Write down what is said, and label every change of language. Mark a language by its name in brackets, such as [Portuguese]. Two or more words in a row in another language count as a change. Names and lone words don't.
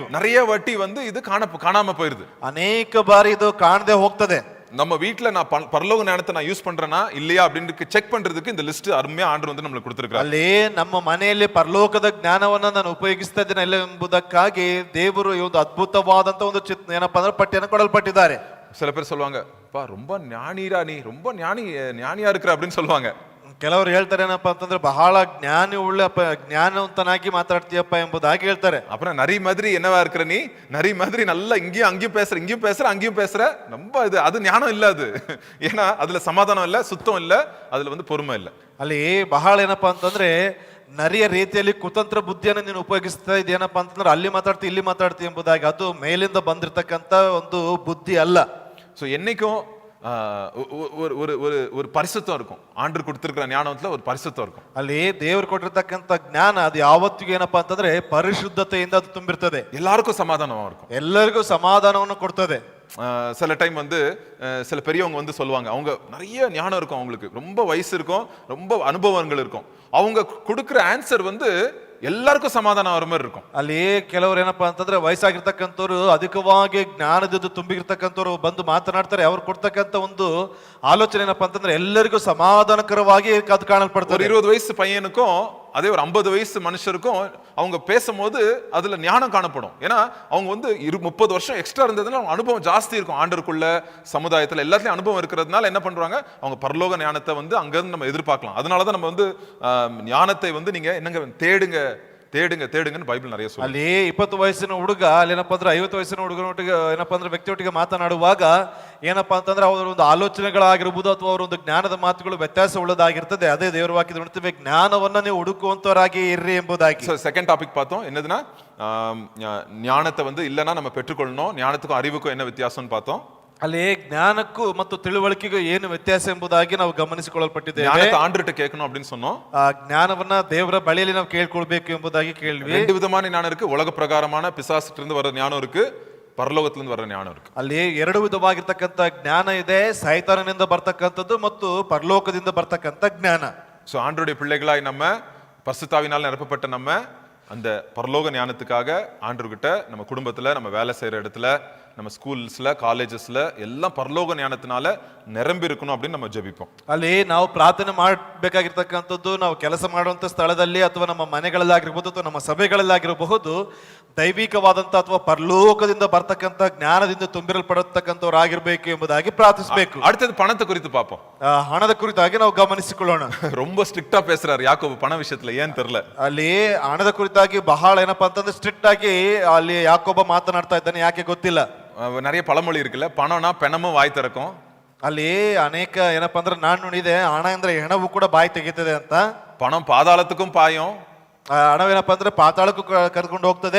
[Tamil] நிறைய வாட்டி வந்து இது காணாம போயிருது. [Kannada] ಅನೇಕ ಬಾರಿ ಇದು ಕಾಣದೆ ಹೋಗ್ತದೆ. [Tamil] நம்ம வீட்ல நான் பரலோக ஞானத்தை நான் யூஸ் பண்றேனா இல்லையா அப்படின்னு செக் பண்றதுக்கு இந்த லிஸ்ட் அருமையா ஆண்டவர் வந்து நம்மளுக்கு கொடுத்திருக்காரு. [Kannada] ಅಲ್ಲಿ ನಮ್ಮ ಮನೆಯಲ್ಲಿ ಪರಲೋಕದ ಜ್ಞಾನವನ್ನ ನಾನು ಉಪಯೋಗಿಸ್ತಾ ಇದ್ದೇನೆ ಇಲ್ಲ ಎಂಬುದಕ್ಕಾಗಿ ದೇವರು ಈ ಒಂದು ಅದ್ಭುತವಾದಂತ ಒಂದು ಏನಪ್ಪಾ ಅಂದ್ರೆ ಪಟ್ಟಿಯನ್ನು ಕೊಡಲ್ಪಟ್ಟಿದ್ದಾರೆ. [Tamil] சில பேர் சொல்லுவாங்க, பா ரொம்ப ஞானிரா, நீ ரொம்ப ஞானியா இருக்கிற அப்படின்னு சொல்லுவாங்க. [Kannada] ಕೆಲವರು ಹೇಳ್ತಾರೆ ಏನಪ್ಪಾ ಅಂತಂದ್ರೆ ಬಹಳ ಜ್ಞಾನವಂತನಾಗಿ ಮಾತಾಡ್ತೀಯಪ್ಪ ಎಂಬುದಾಗಿ ಹೇಳ್ತಾರೆ. [Tamil] அப்புறம் நரி மாதிரி என்னவா இருக்கிற நீ? நரி மாதிரி நல்லா இங்கேயும் அங்கேயும் பேசுற அங்கேயும் பேசுற. ரொம்ப அது ஞானம் இல்ல அது. ஏன்னா அதுல சமாதானம் இல்ல, சுத்தம் இல்ல, அதுல வந்து பொறுமை இல்ல. [Kannada] ಅಲ್ಲಿ ಬಹಳ ಏನಪ್ಪಾ ಅಂತಂದ್ರೆ ನರಿಯ ರೀತಿಯಲ್ಲಿ ಕುತಂತ್ರ ಬುದ್ಧಿಯನ್ನು ನೀನು ಉಪಯೋಗಿಸ್ತಾ ಇದೇನಪ್ಪಾ ಅಂತಂದ್ರೆ ಅಲ್ಲಿ ಮಾತಾಡ್ತಿ ಇಲ್ಲಿ ಮಾತಾಡ್ತಿ ಎಂಬುದಾಗಿ. ಅದು ಮೇಲಿಂದ ಬಂದಿರತಕ್ಕಂತ ಒಂದು ಬುದ್ಧಿ ಅಲ್ಲ. [Tamil] ஸோ என்னைக்கும் ஒரு பரிசுத்தம் இருக்கும். ஆண்டவர் கொடுத்திருக்கிற ஞானத்துல ஒரு பரிசுத்தம் இருக்கும். [Kannada] ಅಲ್ಲಿ ದೇವರು ಕೊಟ್ಟಿರ್ತಕ್ಕಂಥ ಜ್ಞಾನ ಅದು ಯಾವತ್ತಿಗೂ ಏನಪ್ಪಾ ಅಂತಂದ್ರೆ ಪರಿಶುದ್ಧತೆಯಿಂದ ಅದು ತುಂಬಿರ್ತದೆ. [Tamil] எல்லாருக்கும் சமாதானமா இருக்கும். [Kannada] ಎಲ್ಲರಿಗೂ ಸಮಾಧಾನವನ್ನು ಕೊಡ್ತದೆ. [Tamil] சில டைம் வந்து சில பெரியவங்க வந்து சொல்லுவாங்க, அவங்க நிறைய ஞானம் இருக்கும், அவங்களுக்கு ரொம்ப வயசு இருக்கும், ரொம்ப அனுபவங்கள் இருக்கும். அவங்க கொடுக்கிற ஆன்சர் வந்து [Kannada] ಎಲ್ಲರಿಗೂ ಸಮಾಧಾನ ಅವರ ಮೇಲೆ [Tamil] இருக்கும். [Kannada] ಅಲ್ಲಿ ಕೆಲವರು ಏನಪ್ಪಾ ಅಂತಂದ್ರೆ ವಯಸ್ಸಾಗಿರ್ತಕ್ಕಂಥವ್ರು ಅಧಿಕವಾಗಿ ಜ್ಞಾನದಿಂದ ತುಂಬಿರ್ತಕ್ಕಂಥವ್ರು ಬಂದು ಮಾತನಾಡ್ತಾರೆ. ಅವ್ರು ಕೊಡ್ತಕ್ಕಂಥ ಒಂದು ಆಲೋಚನೆ ಏನಪ್ಪಾ ಅಂತಂದ್ರೆ ಎಲ್ಲರಿಗೂ ಸಮಾಧಾನಕರವಾಗಿ ಅದು ಕಾಣಲ್ಪಡ್ತಾರೆ. [Tamil] 20 வயசு பையனுக்கும் அதே ஒரு 50 வயசு மனுஷருக்கும் அவங்க பேசும்போது அதுல ஞானம் காணப்படும். ஏன்னா அவங்க வந்து 30 வருஷம் எக்ஸ்ட்ரா இருந்ததுனால அவங்க அனுபவம் ஜாஸ்தி இருக்கும். ஆண்டருக்குள்ள சமுதாயத்துல எல்லாத்துலயும் அனுபவம் இருக்கிறதுனால என்ன பண்றாங்க, அவங்க பரலோக ஞானத்தை வந்து அங்க இருந்து நம்ம எதிர்பார்க்கலாம். அதனாலதான் நம்ம வந்து ஞானத்தை வந்து நீங்க என்னங்க தேடுங்கன்னு ಬೈಬಲ್ நிறைய சொல்லுது. [Kannada] ಅಲ್ಲಿ 20 ವಯಸ್ಸಿನ ಹುಡುಗ ಅಲ್ಲಿ ಏನಪ್ಪಾ ಅಂದ್ರೆ 50 ವಯಸ್ಸಿನ ಹುಡುಗನೊಟ್ಟಿಗೆ ಏನಪ್ಪಾ ಅಂದ್ರೆ ವ್ಯಕ್ತಿಯೊಟ್ಟಿಗೆ ಮಾತನಾಡುವಾಗ ಏನಪ್ಪಾ ಅಂತಂದ್ರೆ ಅವರ ಒಂದು ಆಲೋಚನೆಗಳಾಗಿರ್ಬೋದು ಅಥವಾ ಅವರ ಒಂದು ಜ್ಞಾನದ ಮಾತುಗಳು ವ್ಯತ್ಯಾಸ ಉಳ್ಳದಾಗಿರ್ತದೆ. ಅದೇ ದೇವರ ವಾಕ್ಯದಲ್ಲಿ ನೋಡ್ತೀವಿ, ಜ್ಞಾನವನ್ನ ನೀವು ಹುಡುಕುವಂತವರಾಗಿ ಇರ್ರಿ ಎಂಬುದಾಗಿ. [English] second topic [Tamil] பார்த்தோம். என்னதுன்னா ஞானத்தை வந்து இல்லைன்னா நம்ம பெற்றுக்கொள்ளணும். ஞானத்துக்கும் அறிவுக்கும் என்ன வித்தியாசம்னு பார்த்தோம். [Kannada] ಅಲ್ಲಿ ಜ್ಞಾನಕ್ಕೂ ಮತ್ತು ತಿಳುವಳಿಕೆಗೂ ಏನು ವ್ಯತ್ಯಾಸ ಎಂಬುದಾಗಿ ನಾವು ಗಮನಿಸಿಕೊಳ್ಳಲ್ಪಟ್ಟಿದ್ದೇವೆ. [Tamil] ஞானத்தை ஆண்டவர்ட்ட கேட்கணும் அப்படின்னு சொன்னோம். [Kannada] ಆ ಜ್ಞಾನವನ್ನ ದೇವರ ಬಳಿಯಲ್ಲಿ ನಾವು ಕೇಳ್ಕೊಳ್ಬೇಕು ಎಂಬುದಾಗಿ ಕೇಳಿದ್ವಿ. [Tamil] ரெண்டு விதமான ஞானம் இருக்கு. உலக பிரகாரமான பிசாசுல இருந்து வர ஞானம் இருக்கு, [Kannada] ಪರಲೋಕದಿಂದ ಬರೋ ಜ್ಞಾನ ಇருக்கு. ಅಲ್ಲಿ ಎರಡು ವಿಧವಾಗಿರ್ತಕ್ಕಂಥ ಜ್ಞಾನ ಇದೆ, ಸೈತಾನನಿಂದ ಬರ್ತಕ್ಕಂಥದ್ದು ಮತ್ತು ಪರಲೋಕದಿಂದ ಬರ್ತಕ್ಕಂಥ ಜ್ಞಾನ. [Tamil] ஸோ ஆண்டவருடைய பிள்ளைகளாய் நம்ம பரிசுத்தாவினால் நிரப்பப்பட்ட நம்ம அந்த பரலோக ஞானத்துக்காக ஆண்டவர்கிட்ட நம்ம குடும்பத்துல, நம்ம வேலை செய்யற இடத்துல, நம்ம ஸ்கூல்ஸ்ல, காலேஜஸ்ல எல்லாம் பரலோக ஞானத்தினால நிரம்பி இருக்கணும் அப்படின்னு நம்ம ஜெபிப்போம். [Kannada] ಅಲ್ಲಿ ನಾವು ಪ್ರಾರ್ಥನೆ ಮಾಡಬೇಕಾಗಿರ್ತಕ್ಕಂಥದ್ದು ನಾವು ಕೆಲಸ ಮಾಡುವಂತ ಸ್ಥಳದಲ್ಲಿ ಅಥವಾ ನಮ್ಮ ಮನೆಗಳಲ್ಲಾಗಿರ್ಬೋದು ಅಥವಾ ನಮ್ಮ ಸಭೆಗಳಲ್ಲಾಗಿರಬಹುದು ದೈವಿಕವಾದಂತ ಅಥವಾ ಪರಲೋಕದಿಂದ ಬರ್ತಕ್ಕಂಥ ಜ್ಞಾನದಿಂದ ತುಂಬಿರಲ್ಪಡತಕ್ಕಂಥವ್ರಾಗಿರ್ಬೇಕು ಎಂಬುದಾಗಿ ಪ್ರಾರ್ಥಿಸಬೇಕು. [Tamil] அடுத்தது பணத்தை குறித்து பார்ப்போம். [Kannada] ಹಣದ ಕುರಿತಾಗಿ ನಾವು ಗಮನಿಸಿಕೊಳ್ಳೋಣ. [Tamil] ரொம்ப ஸ்ட்ரிக்ட்டா பேசுறாரு யாக்கோபு பண விஷயத்துல, ஏன் தெரியல. [Kannada] ಅಲ್ಲಿ ಹಣದ ಕುರಿತಾಗಿ ಬಹಳ ಏನಪ್ಪಾ ಅಂತಂದ್ರೆ ಸ್ಟ್ರಿಕ್ಟ್ ಆಗಿ ಅಲ್ಲಿ ಯಾಕೋಬ ಮಾತನಾಡ್ತಾ ಇದ್ದಾನೆ. ಯಾಕೆ ಗೊತ್ತಿಲ್ಲ. [Tamil] நிறைய பழமொழி இருக்குல்ல, பணம்னா பெணமும் வாய் திறக்கும். [Kannada] ಅಲ್ಲಿ ಅನೇಕ ಏನಪ್ಪಾ ಅಂದ್ರೆ ನಾನು ನೋಡಿದೆ, ಹಣ ಅಂದ್ರೆ ಹೆಣವು ಕೂಡ ಬಾಯಿ ತೆಗಿತದೆ ಅಂತ. [Tamil] பணம் பாதாளத்துக்கும் பாயும். [Kannada] ಹಣವೇನಪ್ಪ ಅಂದ್ರೆ ಪಾತಾಳಕ್ಕೂ ಕರ್ಕೊಂಡು ಹೋಗ್ತದೆ.